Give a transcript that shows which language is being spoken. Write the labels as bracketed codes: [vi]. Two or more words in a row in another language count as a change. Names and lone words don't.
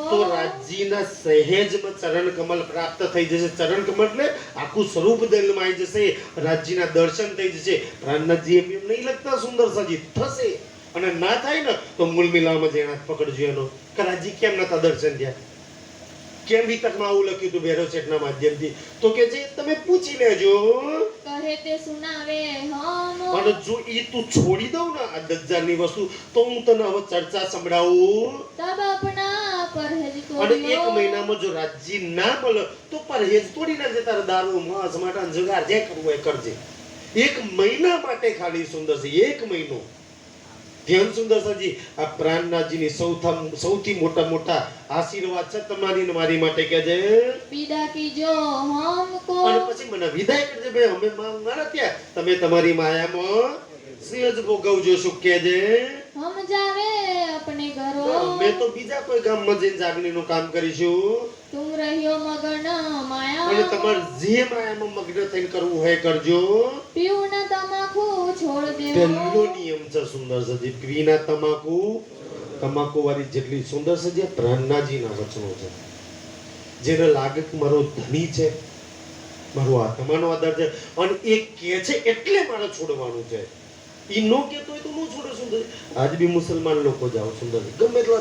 [gu] તો રાજજીના સહેજમાં ચરણ કમલ પ્રાપ્ત થઈ જશે ચરણ કમલ એટલે આખું સ્વરૂપ દિલમાં આવી જશે રાજજીના દર્શન થઈ જશે પ્રાણનાથજી એમ નહીં લગતા સુંદર સાજી થશે અને ના થાય ને તો મૂળ મિલામાં જઈને હાથ પકડજો એનો કે રાજજી કેમ નતા દર્શન થયા કેમ વિતકમાં આવું લખ્યું હતું ભૈરવ શેઠના માધ્યમથી તો કે જે તમે પૂછી લેજો [hi] कहे ते सुनावे हम અને જો ઈ તું છોડી દઉં ને આ દજ્જાલની વસ્તુ તો હું તને હવે ચર્ચા સંભળાવું તબ अपना परहेज [gu] અને [hi] तोड़ियो [gu] 1 મહિનામાં જો રાજજી ના મળે તો પરહેજ તોડી નાખજે તારે દારૂ માંસ મટન જુગાર જે કરવું હોય કરજે 1 મહિના માટે ખાલી સુંદર છે 1 મહિનો ધ્યાન સુંદર સાજી આ પ્રાણનાથજીની સૌથી મોટા આશીર્વાદ છે તમારી ને મારી માટે કે જે [hi] विदा कीजो हमको [gu] અને પછી મને વિદાય કરજે ભાઈ અમે મારા ત્યાં તમે તમારી માયામાં સહેજ ભોગવજો સુખ કે જે [hi] हम जावे अपने घरो [gu] અમે તો બીજા કોઈ ગામમાં જઈને જાગણીનું કામ કરીશું [hi] तुम रहियो मगन माया [gu] અને તમારે જે માયામાં મગ્ન થઈને કરવું હોય કરજો [hi] पीऊ न तमाकू छोड़ देवो [gu] પહેલો નિયમ છે સુંદર સજી પીના તમાકુ વાળી જેટલી સુંદર સજી પ્રાણનાથજીના વચનો છે જેને લાગે કે મારો ધણી છે મારો આત્માનો આધાર છે અને એ કહે છે એટલે મારે છોડવાનું છે ઈ નો કહેતો હોય તો નો છોડે સુંદર આજ બી મુસલમાન લોકો જાઓ સુંદર ગમે એટલા